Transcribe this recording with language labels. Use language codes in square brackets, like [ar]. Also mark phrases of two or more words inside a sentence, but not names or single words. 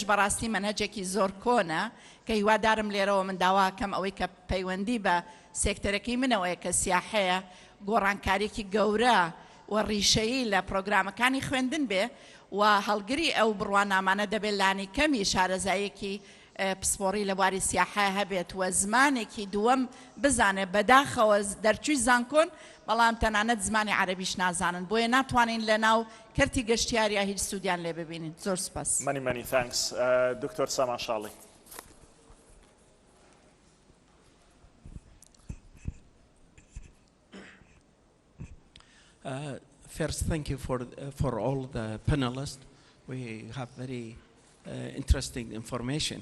[ckb] بەڕاستی منهەجێکی زۆر کۆنە کە هیوادارم لێرەوە من داواکەم ئەوەی کە پەیوەندی بە سێکتەرەکەی منەوەیە کە سیاحەیە گۆڕانکاریێکی گەورە و ڕیشەیی لە پرۆگرامەکانی خوێندن بێ و هەڵگری ئەو بڕوانامانە دەبێت لانی کەمی شارەزاییەکی پسپۆڕی لە بواری سیاحە هەبێت و زمانێکی دووەم بزانێ بەداخەوە دەرچووی زانکۆن بەڵام تەنانەت زمانی عەرەبیش نازانن بۆیە ناتوانین لە ناو کەرتی گەشتیاریە هیچ سوودیان لێ ببینین. زۆر سپاس. [en] Many thanks. Dr. Saman Shali. First, thank you for all the panelists. We have very interesting information.